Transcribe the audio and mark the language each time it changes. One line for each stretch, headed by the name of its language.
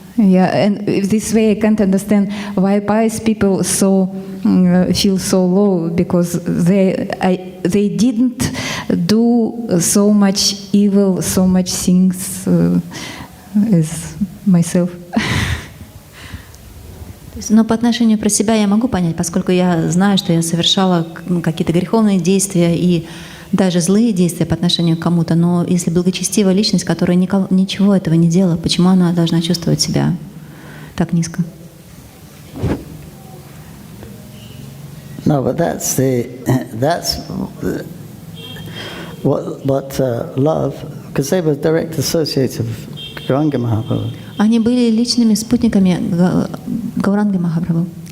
English: Yeah, and this way I can't understand why pious people feel so low, because they didn't do so much evil, so much things as myself.
Russian: Но по отношению про себя я могу понять, поскольку я знаю, что я совершала какие-то греховные действия и даже злые действия по отношению к кому-то. Но если благочестивая личность, которая ничего этого не делала, почему она должна чувствовать себя так низко?
English: No, but that's what love, because they were direct associates of Gauranga Mahaprabhu.
Russian: Они были личными спутниками Гауранги Махапрабху.